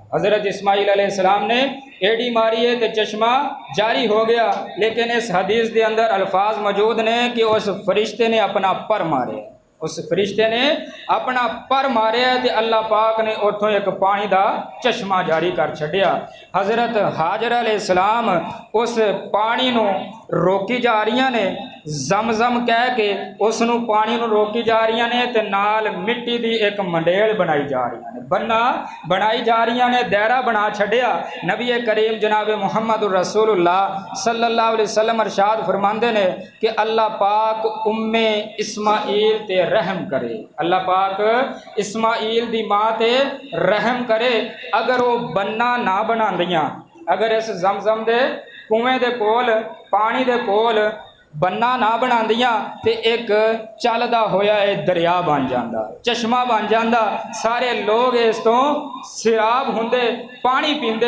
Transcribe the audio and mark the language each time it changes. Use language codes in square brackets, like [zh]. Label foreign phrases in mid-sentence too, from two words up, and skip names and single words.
[ur] حضرت اسماعیل علیہ السلام نے ایڑی ماری ہے تو چشمہ جاری ہو گیا. لیکن اس حدیث کے اندر الفاظ موجود نے کہ اس فرشتے نے اپنا پر مارے، اس فرشتے نے اپنا پر مارے تو اللہ پاک نے اتوں ایک پانی کا چشمہ جاری کر چھڈیا. [pa] حضرت ہاجرہ علیہ السلام اس پانی نوں روکی جا رہی نے، جم کہہ کے اوہنوں پانی نوں روکی جا رہی نے، تے نال مٹی دی اک منڈیل بنائی جا رہی نے، بنا بنائی جا رہی نے، دائرہ بنا چھڈیا. نبی کریم جناب محمد رسول اللہ [ar] صلى الله عليه وسلم [pa] ارشاد فرماندے نے کہ اللہ پاک ام اسماعیل تے رحم کرے، اللہ پاک اسماعیل دی ماں تے رحم کرے. اگر او بنا نہ بناندیاں، اگر اس زمزم دے کھوہ دے کول، پانی دے کول بنا نہ بناندیاں تے اک چلدا ہویا دریا بن جاندا، چشمہ بن جاندا، سارے لوک اس توں سیراب ہندے، پانی پیندے.